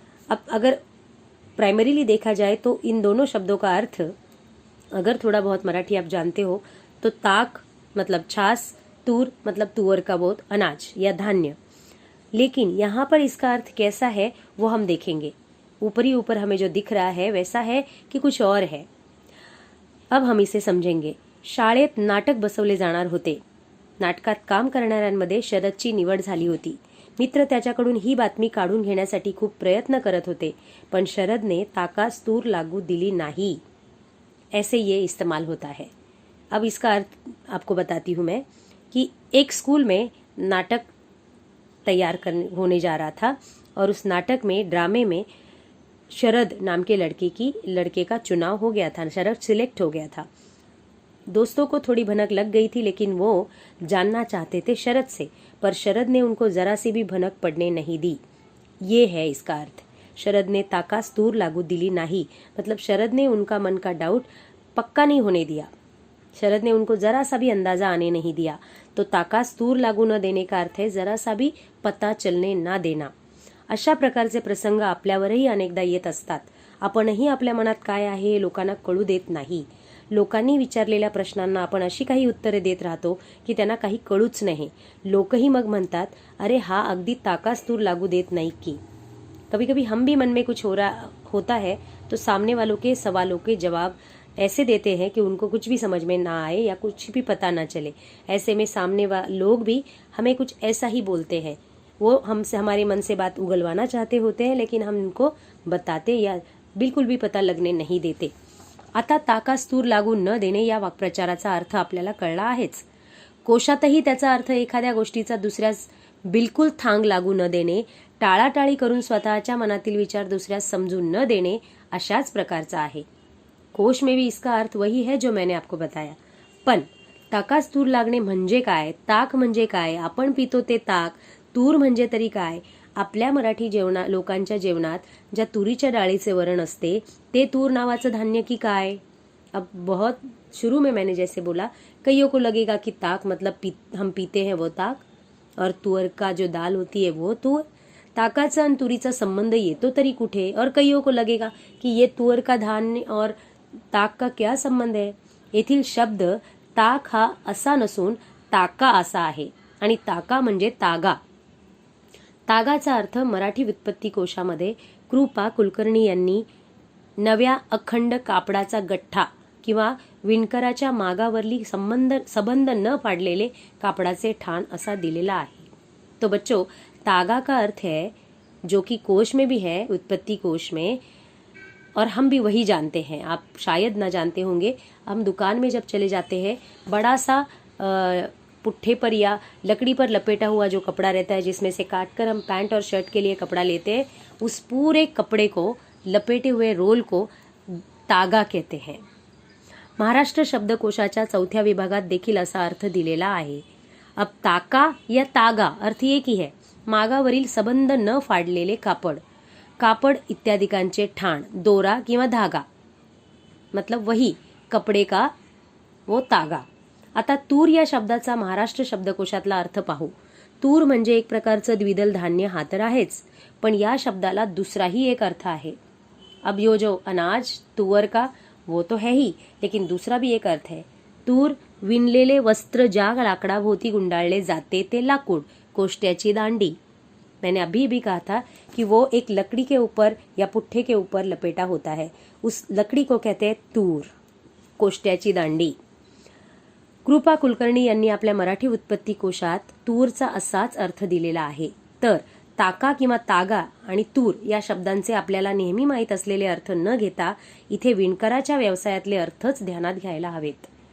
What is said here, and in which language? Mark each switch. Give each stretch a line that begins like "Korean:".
Hindi: अब अगर प्राइमरीली देखा जाए तो इन दोनों शब्दों का अर्थ, अगर थोड़ा बहुत मराठी आप जानते हो तो ताक मतलब छाछ, तूर मतलब तुअर का बोध, अनाज या धान्य। लेकिन यहाँ पर इसका अर्थ कैसा है वो हम देखेंगे। ऊपर हमें जो दिख रहा है वैसा है कि कुछ और है। अब हम इसे समजेंगे।
Marathi: शाळेत नाटक बसवले जाणार होते। नाटकात काम करणाऱ्यांमध्ये शरदची निवड झाली होती। मित्र त्याच्याकडून ही बातमी काढून घेण्यासाठी खूप प्रयत्न करत होते, पण शरदने ताकास तूर लागू दिली नहीं।
Hindi: ऐसे ये इस्तेमाल होता है। अब इसका अर्थ आपको बताती हूँ मैं कि एक स्कूल में नाटक तैयार होने जा रहा था और उस नाटक में, ड्रामे में शरद नाम के लड़के का चुनाव हो गया था। शरद सिलेक्ट हो गया था। दोस्तों को थोड़ी भनक लग गई थी, लेकिन वो जानना चाहते थे शरद से, पर शरद ने उनको जरा सी भी भनक पड़ने नहीं दी। ये है इसका अर्थ। शरद ने
Marathi: ताकास तूर लागू दिली
Hindi: नहीं, मतलब शरद ने उनका मन का डाउट पक्का नहीं होने दिया। शरद ने उनको जरा सा भी अंदाजा आने नहीं दिया। तो ताकास तूर लागू न देने का अर्थ है जरा सा भी पता चलने ना देना।
Marathi: अशा प्रकारचे प्रसंग आपल्यावरही अनेकदा येत असतात। आपणही आपल्या मनात काय आहे हे लोकांना कळू देत नाही। लोकांनी विचारलेल्या प्रश्नांना आपण अशी काही उत्तरे देत राहतो की त्यांना काही कळूच नाही। लोकही मग म्हणतात, अरे हा अगदी ताकास तूर लागू देत नहीं की।
Hindi: कभी कभी हम भी मन में कुछ होता है तो सामने वालों के सवालों के जवाब ऐसे देते हैं कि उनको कुछ भी समझ में ना आए या कुछ भी पता ना चले। ऐसे में सामने लोग भी हमें कुछ ऐसा ही बोलते हैं। वो हमसे हमारे मन से बात उगलवाना चाहते होते हैं, लेकिन हम उनको बताते या बिल्कुल भी पता लगने नहीं देते।
Marathi: आता ताकास तूर लागू न देणे या वाक्प्रचाराचा अर्थ आपल्याला कळला आहेच। कोशातही त्याचा अर्थ एखाद्या गोष्टीचा दुसऱ्यास बिल्कुल थांग लागू न देणे, टाळाटाळी करून स्वतःच्या मनातील विचार दुसऱ्यास समजून न देणे अशाच प्रकारचा आहे।
Hindi: कोश में भी इसका अर्थ वही है जो मैंने आपको बताया।
Marathi: पण ताकास तूर लागणे म्हणजे काय, ताक म्हणजे काय, आपण पितो ते ताक, तूर म्हणजे तरी काय। आपल्या मराठी लोकांच्या जेवणात ज्या तुरीच्या डाळीचे वरण असते ते तूर नावाचं धान्य की काय।
Hindi: अब बहुत शुरू में मैंने जैसे बोला, कईयों को लगेगा कि ताक मतलब हम पीते हैं वो ताक, और तुअर का जो दाल होती है वो तुअर।
Marathi: ताकाचा आणि तुरीचा संबंध येतो तरी कुठे।
Hindi: और कईयों को लगेगा कि ये तुअर का धान्य और ताक का क्या संबंध है।
Marathi: येथील शब्द ताक हा असा नसून ताका असा आहे, आणि ताका म्हणजे तागा। तागाचा अर्थ मराठी व्युत्पत्ती कोशामध्ये कृपा कुलकर्णी यांनी नव्या अखंड कापडाचा गठ्ठा किंवा विणकराच्या मागावरली संबंध न पाडलेले कापडाचे ठाण असा दिलेला आहे।
Hindi: तो बच्चों, तागा का अर्थ है जो कि कोश में भी है, व्युत्पत्ति कोश में, और हम भी वही जानते हैं। आप शायद ना जानते होंगे। हम दुकान में जब चले जाते हैं, बड़ा सा पुट्ठे पर या लकड़ी पर लपेटा हुआ जो कपड़ा रहता है, जिसमें से काटकर हम पैंट और शर्ट के लिए कपड़ा लेते हैं, उस पूरे कपड़े को, लपेटे हुए रोल को तागा कहते हैं।
Marathi: महाराष्ट्र शब्दकोशाच्या 4थ्या विभागात देखील असा अर्थ दिलेला आहे।
Hindi: अब ताका या तागा अर्थ एक ही है,
Marathi: मागावरील संबंध न फाडलेले कापड, कापड इत्यादिकांचे ठाण, दोरा किंवा धागा,
Hindi: मतलब वही कपडे का वो तागा।
Marathi: आता तूर या शब्दाचा महाराष्ट्र शब्दकोशातला अर्थ पाहू। तूर म्हणजे एक प्रकारचं द्विदल धान्य हा तर आहेच, पण या शब्दाला दूसराही एक अर्थ आहे।
Hindi: अब यो जो अनाज तुअर का वो तो है ही, लेकिन दूसरा भी एक अर्थ है।
Marathi: तूर विणलेले वस्त्र ज्या लाकडाभोवती गुंडाळले जाते ते लाकूड, कोष्ट्याची दांडी।
Hindi: मैंने अभी भी कहा था कि वो एक लकड़ी के ऊपर या पुट्ठे के ऊपर लपेटा होता है, उस लकड़ी को कहते हैं तूर,
Marathi: कोष्ट्याची दांडी। कृपा कुलकर्णी यांनी आपल्या मराठी व्युत्पत्ती कोशात तूरचा असाच अर्थ दिलेला आहे। तर ताका किंवा तागा आणि तूर या शब्दांचे आपल्याला नेहमी माहीत असलेले अर्थ न घेता इथे विणकराच्या व्यवसायातले अर्थच ध्यानात घ्यायला हवेत।